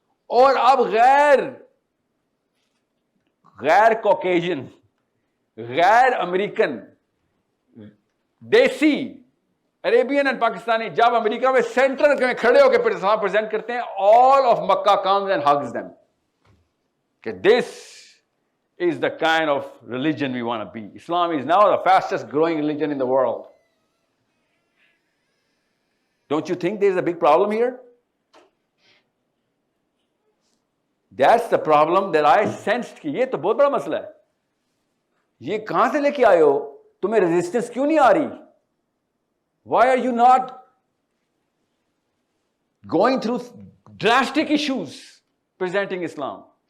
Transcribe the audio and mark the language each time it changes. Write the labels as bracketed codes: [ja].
[ur] اور اب غیر کوکیشن, غیر امریکن, دیسی عربین اینڈ پاکستانی جب امریکہ میں سینٹر میں کھڑے ہو کے پریزنٹ کرتے ہیں, [en] All of Mecca comes and hugs them کہ this is the kind of religion we want to be. Islam is now the fastest growing religion in the world. Don't you think there is a big problem here? That's the problem that I sensed [ur] کہ یہ تو بہت بڑا مسئلہ ہے. یہ کہاں سے لے کے آئے ہو؟ تمہیں ریزسٹنس کیوں نہیں آ رہی؟ [en] Why are you not going through drastic issues presenting Islam?